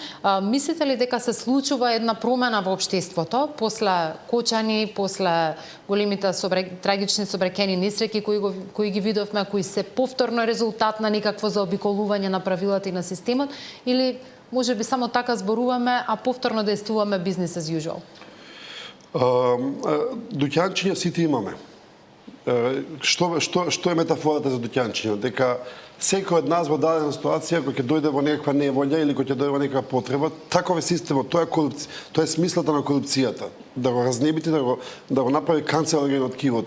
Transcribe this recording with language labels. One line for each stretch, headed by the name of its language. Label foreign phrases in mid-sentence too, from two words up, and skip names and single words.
Macedonian: Мислите ли дека се случува една промена во општеството после Кочани, после големите трагични собраќајни несреќи кои ги видовме, кои се повторно резултат на некакво заобиколување на правилата и на системот, или може би само така зборуваме, а повторно действуваме
English: business as usual?
Macedonian: Дуќанчиња сите имаме. Што е метафората за дуќанчиња? Дека секој од нас во дадена ситуација, кој ќе дојде во некаква неволја или кој ќе дојде во некаква потреба, таков е системот, тоа е смислата на корупцијата, да го разнебити, да го направи канцероген од кивото.